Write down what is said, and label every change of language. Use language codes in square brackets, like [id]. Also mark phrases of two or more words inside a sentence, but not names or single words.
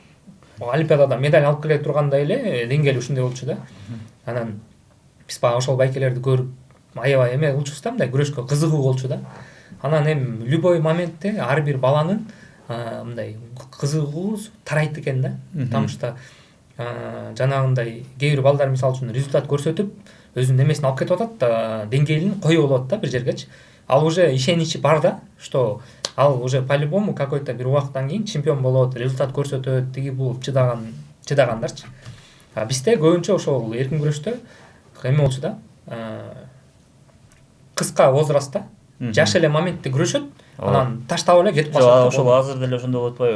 [ky] Олимпиадада медаль алып келе тургандай эле деңгээли ушундай болчу да. Анан биз баягы ошол байкелерди көрүп аябай эме кылчубуз да, мындай күрөшкө кызыгуу болчу да. Анан эми любой моментте ар бир баланын мындай кызыгуусу тарайт экен да. [ru] Потому что [ky] жанагындай кээ бир балдар мисалы үчүн результат көрсөтүп өзүнүн эмесин алып кетип атат да, деңгээлин коюп алып атат да бир жергечи. Ал уже ишеничи бар да, что ал уже [ru] по-любому какой-то [ky] бир убакыттан кийин чемпион болот, результат көрсөтөт, тиги бул чыдагандарчы. Бизде көбүнчө ошол эркин күрөштө эме болчу да, кыска возрастта жаш эле моментте күрөшөт, анан таштап эле кетип калышат. Ошол азыр деле ошондой болуп атпайбы?